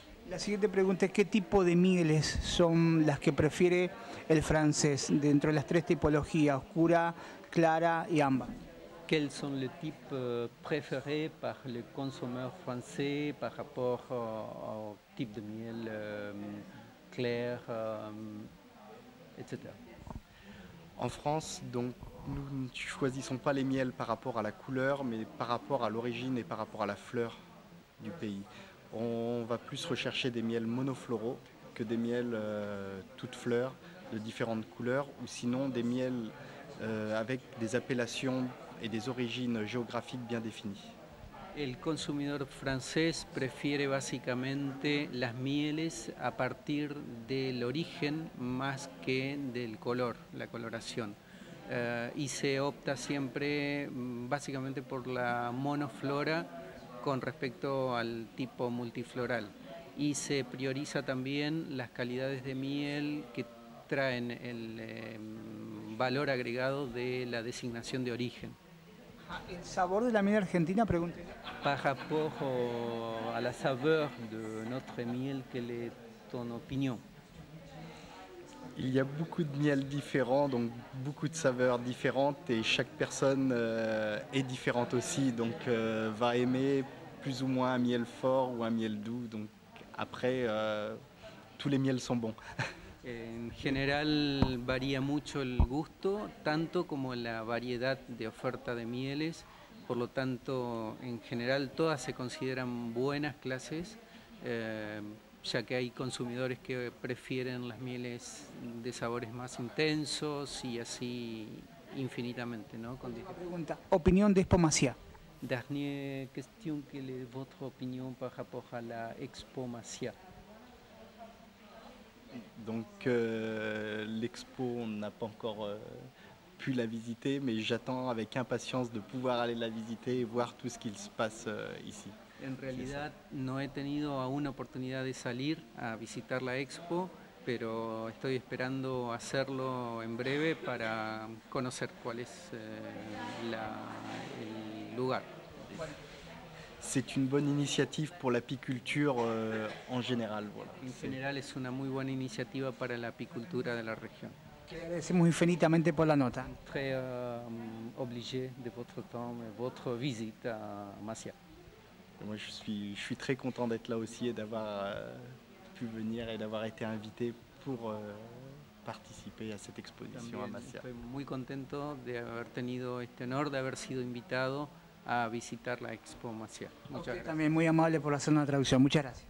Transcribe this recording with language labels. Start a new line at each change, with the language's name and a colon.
Spanish: La siguiente pregunta es ¿qué tipo de mieles son las que prefiere el francés dentro de las tres tipologías, oscura, clara y ámbar?
French: Quels sont les types préférés par les consommateurs français par rapport au type de miel clair, etc. En France, donc, nous ne choisissons pas les miels par rapport à la couleur, mais par rapport à l'origine et par rapport à la fleur du pays. On va plus rechercher des miels monofloraux que des miels toutes fleurs de différentes couleurs, ou sinon des miels avec des appellations et des origines géographiques bien définies.
Spanish: El consumidor francés prefiere básicamente las mieles a partir del origen más que del color, la coloración. Y se opta siempre básicamente por la monoflora con respecto al tipo multifloral. Y se prioriza también las calidades de miel que traen el valor agregado de la designación de origen. ¿El sabor de la miel argentina? Pregunté.
French: Par rapport à la saveur de notre miel, quelle est ton opinion? Il y a beaucoup de miels différents, donc beaucoup de saveurs différentes et chaque personne est différente aussi, donc va aimer plus ou moins un miel fort ou un miel doux. Donc Après, tous les miels sont bons.
Spanish: En general varía mucho el gusto, tanto como la variedad de oferta de mieles, por lo tanto en general todas se consideran buenas clases, ya que hay consumidores que prefieren las mieles de sabores más intensos y así infinitamente, ¿no? Pregunta, opinión d'Expo Maciá.
French: Dernière question, quelle est votre opinion par rapport à la Expo Maciá? Donc l'expo, on n'a pas encore pu la visiter, mais j'attends avec impatience de pouvoir aller la visiter et voir tout ce qu'il se passe ici.
Spanish: En realidad no he tenido aún oportunidad de salir a visitar la expo, pero estoy esperando hacerlo en breve para conocer cuál es el lugar.
French: C'est une bonne initiative pour l'apiculture en général. Voilà.
Spanish: En general es una muy buena iniciativa para la apicultura de la región. Le agradecemos infinitamente por la nota.
French: Très obligé de votre temps, votre visite à Maciá. Moi, je suis très content d'être là aussi et d'avoir pu venir et d'avoir été invité pour participer a cette exposition à Maciá.
Spanish: Estoy muy contento de haber tenido este honor de haber sido invitado a visitar la Expo Maciá. Muchas gracias. También muy amable por hacer una traducción. Muchas gracias.